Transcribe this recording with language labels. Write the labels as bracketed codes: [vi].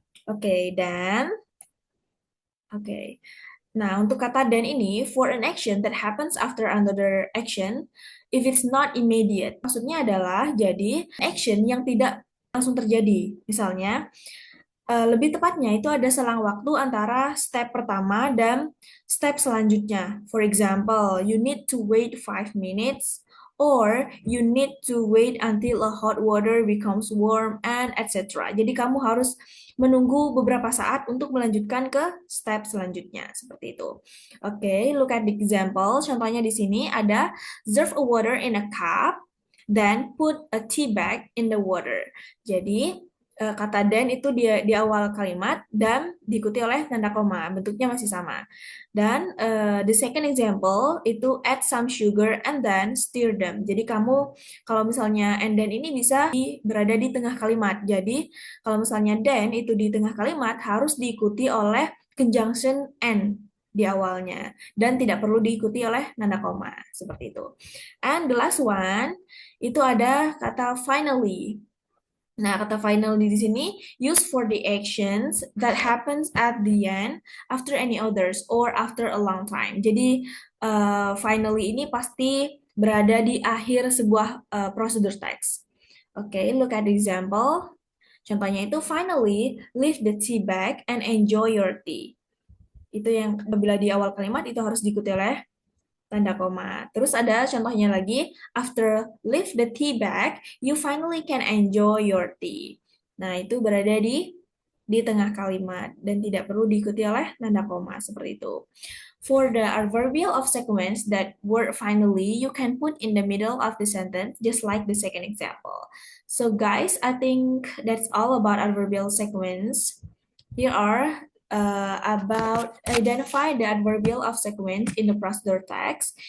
[id] Oke, dan oke. Nah, untuk kata then ini, [en] for an action that happens after another action, if it's not immediate. [id] Maksudnya adalah, jadi, action yang tidak langsung terjadi. Misalnya, lebih tepatnya itu ada selang waktu antara step pertama dan step selanjutnya. [en] For example, you need to wait 5 minutes, or you need to wait until a hot water becomes warm, and etc. [id] Jadi kamu harus menunggu beberapa saat untuk melanjutkan ke step selanjutnya, seperti itu. [en] Oke, look at the example. [id] Contohnya di sini ada [en] serve a water in a cup, then put a tea bag in the water. Jadi [id] kata then itu di awal kalimat dan diikuti oleh tanda koma. Bentuknya masih sama. [en] Dan the second example itu add some sugar and then stir them. [id] Jadi kamu kalau misalnya and then ini bisa berada di tengah kalimat. Jadi kalau misalnya then itu di tengah kalimat harus diikuti oleh conjunction and di awalnya dan tidak perlu diikuti oleh tanda koma seperti itu. [en] And the last one [id] itu ada kata [en] finally. [id] Nah, kata final di sini [en] use for the actions that happens at the end after any others or after a long time. [id] Jadi finally ini pasti berada di akhir sebuah prosedur teks. [en] Oke, look at the example. [id] Contohnya itu [en] finally leave the tea bag and enjoy your tea. [id] Itu yang apabila di awal kalimat itu harus diikuti oleh tanda koma. Terus ada contohnya lagi, [en] after leave the tea bag, you finally can enjoy your tea. [id] Nah, itu berada di tengah kalimat dan tidak perlu diikuti oleh tanda koma seperti itu. [en] For the adverbial of sequence, that word finally you can put in the middle of the sentence, just like the second example. So guys, I think that's all about adverbial sequence. Here are about identify the adverbial of sequence in the procedure text.